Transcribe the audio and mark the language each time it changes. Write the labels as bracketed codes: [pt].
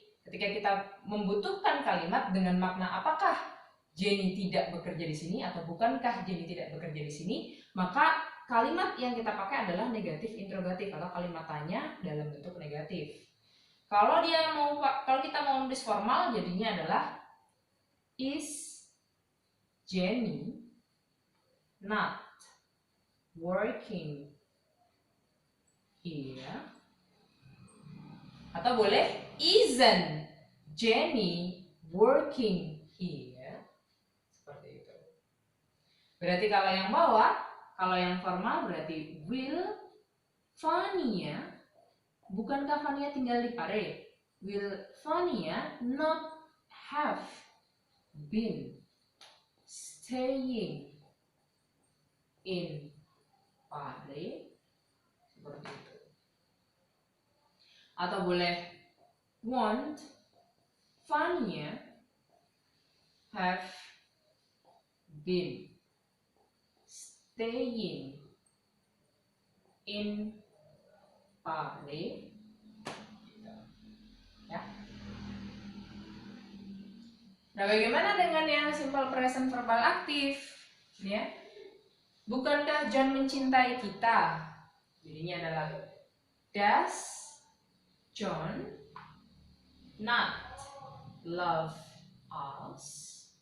[id] Ketika kita membutuhkan kalimat dengan makna apakah Jenny tidak bekerja di sini atau bukankah Jenny tidak bekerja di sini, maka kalimat yang kita pakai adalah negatif interrogatif atau kalimat tanya dalam bentuk negatif. Kalau kita mau nulis formal jadinya adalah [en] Is Jenny not working here? [id] Atau boleh, [en] isn't Jenny working here? [id] Seperti itu. Berarti kalau yang bawah, kalau yang formal berarti will Fania, bukankah Fania tinggal di Pare? [en] Will Fania not have been staying in Pare? [id] Seperti itu. Atau boleh, [en] won't Fania have been staying in Pare? [id] Ya. Nah, bagaimana dengan yang simple present verbal aktif? Ya. Bukankah John mencintai kita? Jadinya adalah [en] does John not love us?